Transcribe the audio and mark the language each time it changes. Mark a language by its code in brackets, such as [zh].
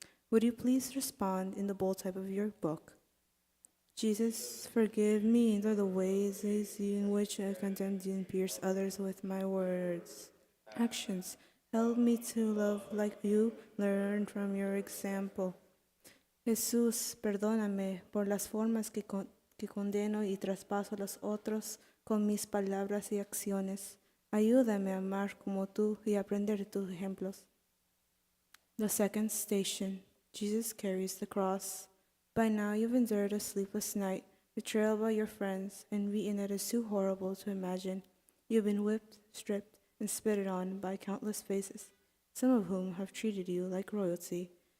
[en] Would you please respond in the bold type of your book? Jesus, forgive me for the ways in which I condemned you and pierced others with my words. Actions, help me to love like you, learn from your example. [es] Jesús, perdóname por las formas que condeno y traspaso a los otros con mis palabras y acciones. Ayúdame a amar como tú y aprender de tus ejemplos. [en] The second station, Jesus carries the cross. By now you've endured a sleepless night, betrayed by your friends, and beaten that is too horrible to imagine. You've been whipped, stripped, and spitted on by countless faces, some of whom have treated you like royalty.